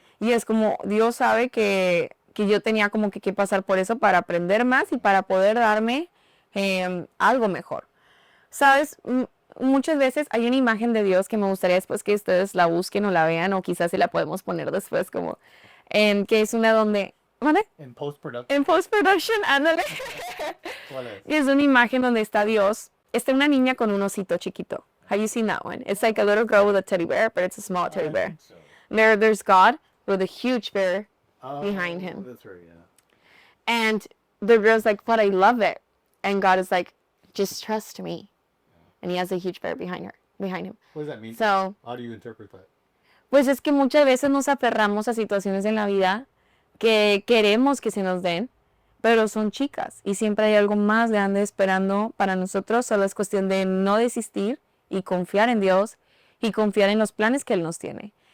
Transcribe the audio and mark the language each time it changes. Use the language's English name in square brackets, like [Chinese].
[Spanish] Y es como, Dios sabe que yo tenía como que pasar por eso para aprender más y para poder darme algo mejor. ¿Sabes? Muchas veces hay una imagen de Dios que me gustaría después que ustedes la busquen o la vean, o quizás se la podemos poner después como, que es una donde... ¿Vale? En post-production. En post-production, ándale. ¿Cuál es? Es una imagen donde está Dios. Está una niña con un osito chiquito. [English] Have you seen that one? It's like a little girl with a teddy bear, but it's a small teddy bear. So. There's God with a huge bear behind him. That's right, yeah. And the girl's like, but I love it. And God is like, just trust me. And he has a huge bear behind him. What does that mean? So, how do you interpret that? [Spanish] pues es que muchas veces nos aferramos a situaciones en la vida que queremos que se nos den, pero son chicas y siempre hay algo más grande esperando para nosotros. Solo es cuestión de no desistir y confiar en Dios y confiar en los planes que Él nos tiene.